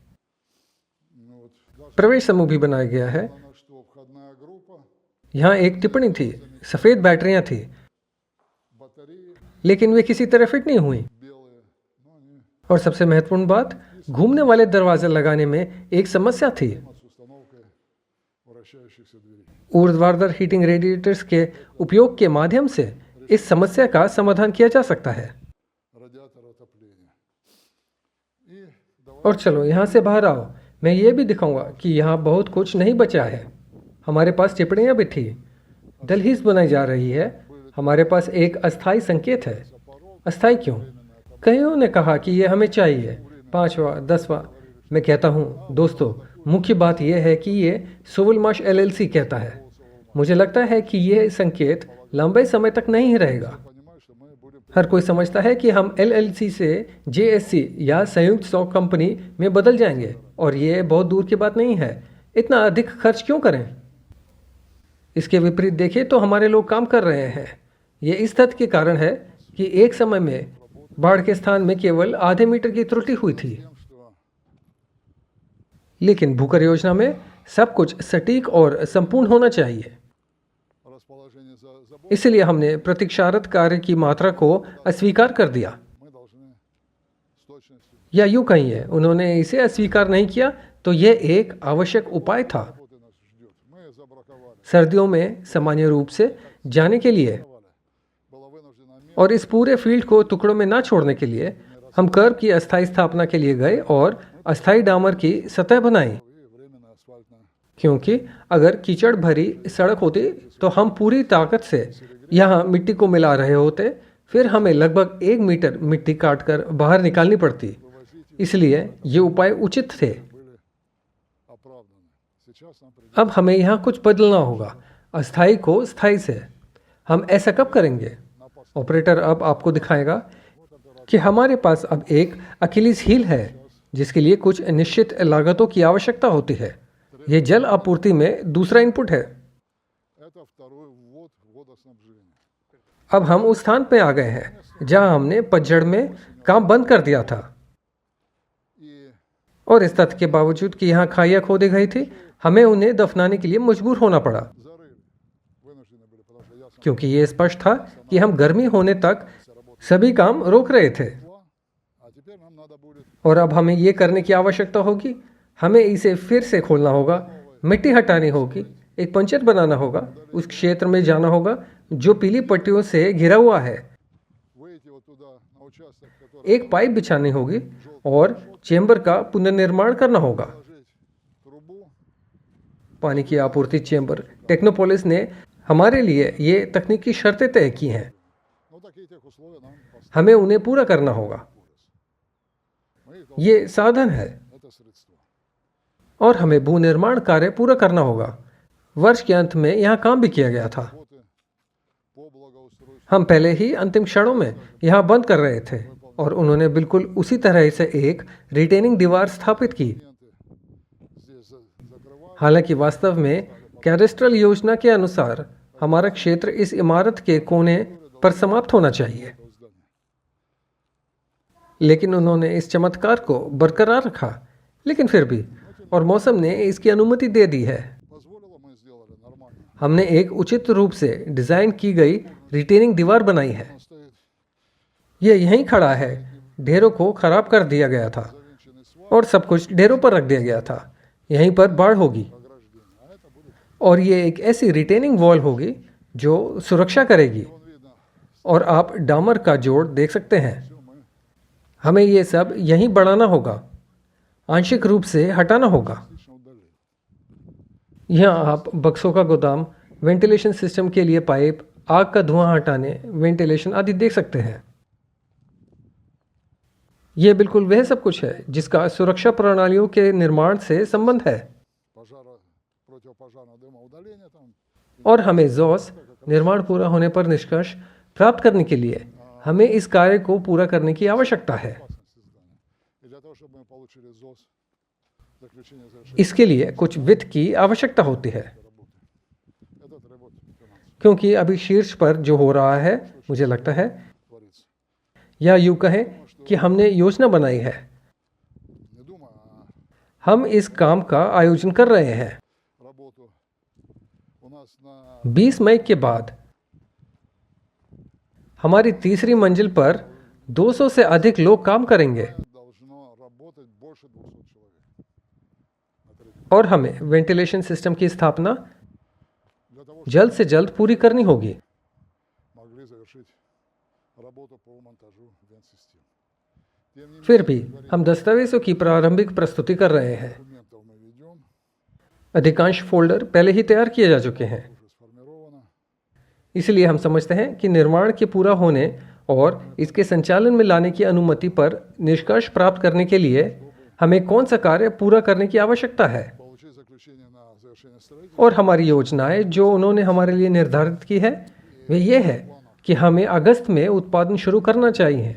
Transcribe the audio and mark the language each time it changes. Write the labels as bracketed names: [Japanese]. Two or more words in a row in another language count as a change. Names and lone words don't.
[Hindi] प्रवेश समूह भी बनाया गया है। यहाँ एक टिप्पणी थी, सफेद बैटरियां थी, लेकिन वे किसी तरह फिट नहीं हुई। और सबसे महत्वपूर्ण बात, घूमने वाले दरवाजे लगाने में एक समस्या थी। ऊर्ध्वाधर हीटिंग रेडिएटर्स के उपयोग के माध्यम से इस समस्या का समाधान किया जा सकता है। [Russian] радиатора отопления. И [Hindi] और चलो यहाँ से बाहर आओ, मैं ये भी दिखाऊंगा कि यहाँ बहुत कुछ नहीं बचा है। हमारे पास टिप्पणियाँ भी थी, दहलीज बनाई जा रही है, हमारे पास एक अस्थायी संकेत है। अस्थायी क्यों? कईयों ने कहा कि ये हमें चाहिए, 5वां 10वां। मैं कहता हूँ दोस्तों, मुख्य बात यह है कि ये सोवलमाश एलएलसी कहता है। मुझे लगता है कि यह संकेत लंबे समय तक नहीं रहेगा। [Russian] понимаешь, что мы будем [Hindi] हर कोई समझता है कि हम एलएलसी से जेएससी या संयुक्त [English] stock company [Hindi] में बदल जाएंगे, और ये बहुत दूर की बात नहीं है। इतना अधिक खर्च क्यों करें? इसके विपरीत देखें तो हमारे लोग काम कर रहे हैं। ये इस तथ्य के कारण है कि एक समय में बाढ़ के स्थान में केवल आधे मीटर की त्रुटि हुई थी, [Russian] тем, что [Hindi] लेकिन भूकर योजना में सब कुछ सटीक और संपूर्ण होना चाहिए। [Russian] расположение забора [Hindi] इसलिए हमने प्रतीक्षारत कार्य की मात्रा को अस्वीकार कर दिया, [Russian] мы должны с точностью [Hindi] या यूं कहिए उन्होंने इसे अस्वीकार नहीं किया, तो यह एक आवश्यक उपाय था। [Russian] работы нас ждет. Мы забраковали, [Hindi] सर्दियों में सामान्य रूप से जाने के लिए [Russian] было вынуждено место [Hindi] और इस पूरे फील्ड को टुकड़ों में ना छोड़ने के लिए हम कर्व की अस्थायी स्थापना के लिए गए और अस्थायी डामर की सतह बनाई, [Russian] и временно асфальтное. [Hindi] क्योंकि अगर कीचड़ भरी सड़क होती तो हम पूरी ताकत से यहाँ मिट्टी को मिला रहे होते, फिर हमें लगभग 1 मीटर मिट्टी काटकर बाहर निकालनी पड़ती। इसलिए ये उपाय उचित थे। [Russian] Были оправданы. Сейчас нам придется [Hindi] अब हमें यहाँ कुछ बदलना होगा, अस्थायी को स्थायी से। हम ऐसा कब करेंगे? ऑपरेटर अब आपको दिखाएगा कि हमारे पास अब एक [English] Achilles heel [Hindi] है, जिसके लिए कुछ निश्चित लागतों की आवश्यकता होती है। ये जल आपूर्ति में दूसरा इनपुट है। [Russian] это второй ввод водоснабжения. [Hindi] अब हम उस स्थान पे आ गए हैं जहां हमने पतझड़ में काम बंद कर दिया था, [Russian] И [Hindi] और इस तथ्य के बावजूद कि यहाँ खाइयाँ खोदी गई थी, हमें उन्हें दफनाने के लिए मजबूर होना पड़ा, [Russian] зарыли. Вынуждены были, потому что ясно [Hindi] क्योंकि ये स्पष्ट था कि हम गर्मी होने तक सभी काम रोक रहे थे। [Russian] было, а теперь нам надо будет [Hindi] और अब हमें ये करने की आवश्यकता होगी, हमें इसे फिर से खोलना होगा, मिट्टी हटानी होगी, एक पंचर बनाना होगा, उस क्षेत्र में जाना होगा जो पीली पट्टियों से घिरा हुआ है, [Russian] выйти вот туда, на участок, который [Hindi] एक पाइप बिछानी होगी और चेंबर का पुनर्निर्माण करना होगा। [Russian] положить трубу, [Hindi] पानी की आपूर्ति चेंबर। टेक्नोपोलिस ने हमारे लिए ये तकनीकी शर्तें तय की हैं, [Russian] ну такие тех условия нам поставили. [Hindi] हमें उन्हें पूरा करना होगा। [Russian] Мы их [Hindi] ये साधन है [Russian] это средство. [Hindi] और हमें भू निर्माण कार्य पूरा करना होगा। वर्ष के अंत में यहाँ काम भी किया गया था। [Russian] Работы по благоустройству [Hindi] हम पहले ही अंतिम क्षणों में यहाँ बंद कर रहे थे, और उन्होंने बिल्कुल उसी तरह से एक रिटेनिंग दीवार स्थापित की। [Russian] здесь закрывают. [Hindi] हालांकि वास्तव में कैडेस्ट्रल योजना के अनुसार हमारा क्षेत्र इस इमारत के कोने पर समाप्त होना चाहिए, [Russian] этого здания. [Hindi] लेकिन उन्होंने इस चमत्कार को बरकरार रखा। लेकिन फिर भी, और मौसम ने इसकी अनुमति दे दी है। [Russian] Позволило, мы сделали нормально. [Hindi] हमने एक उचित रूप से डिजाइन की गई रिटेनिंग दीवार बनाई है। [Russian] Он стоит [Hindi] यह यहीं खड़ा है। ढेरों को खराब कर दिया गया था [Russian] завинченный свай [Hindi] और सब कुछ ढेरों पर रख दिया गया था। यहीं पर बाढ़ होगी, [Russian] ограждения. А это будет, [Hindi] और ये एक ऐसी [English] retaining wall [Hindi] होगी जो सुरक्षा करेगी। [Russian] вон видно, [Hindi] और आप डामर का जोड़ देख सकते हैं। [Russian] все мы [Hindi] हमें ये सब यहीं बढ़ाना होगा, आंशिक रूप से हटाना होगा। [Russian] частично удалили. [Hindi] यहाँ आप बक्सों का गोदाम, [English] ventilation system [Hindi] के लिए पाइप, आग का धुआं हटाने, वेंटिलेशन आदि देख सकते हैं। ये बिल्कुल वह सब कुछ है जिसका सुरक्षा प्रणालियों के निर्माण से संबंध है। [Russian] Пожара, противопожарного дыма, удаление там. [Hindi] और हमें ज़ॉस निर्माण पूरा होने पर निष्कर्ष प्राप्त करने के लिए हमें इस कार्य को पूरा करने की आवश्यकता है। [Russian] Опасности здания. И для того, чтобы мы получили ЗОС, заключение завершения [Hindi] इसके लिए कुछ वित्त की आवश्यकता होती है, [Russian] работы. Это требует финансов. [Hindi] क्योंकि अभी शीर्ष पर जो हो रहा है, मुझे लगता है, [Russian] Творится. [Hindi] या यूँ कहें कि हमने योजना बनाई है, [Russian] Не думаю, а [Hindi] हम इस काम का आयोजन कर रहे हैं। [Russian] работу у нас на [Hindi] 20 मई के बाद हमारी तीसरी मंजिल पर 200 से अधिक लोग काम करेंगे, [Russian] должно работать больше 200 человек. На третьем. [Hindi] और हमें [English] ventilation system [Hindi] की स्थापना [Russian] Для того, чтобы [Hindi] जल्द से जल्द पूरी करनी होगी। [Russian] могли завершить работу по монтажу вент-систем. Тем не [Hindi] फिर [Russian] менее, [Hindi] भी हम दस्तावेज़ों की प्रारंभिक प्रस्तुति कर रहे हैं। [Russian] документов мы ведем, [Hindi] अधिकांश फोल्डर पहले ही तैयार किए जा चुके हैं, [Russian] уже сформировано. [Hindi] इसलिए हम समझते हैं कि निर्माण के पूरा होने और इसके संचालन में लाने की अनुमति पर निष्कर्ष प्राप्त करने के लिए हमें कौन सा कार्य पूरा करने की आवश्यकता है, [Russian] Получить заключение на завершение строительства. [Hindi] और हमारी योजनाएं जो उन्होंने हमारे लिए निर्धारित की है वे ये है कि हमें अगस्त में उत्पादन शुरू करना चाहिए।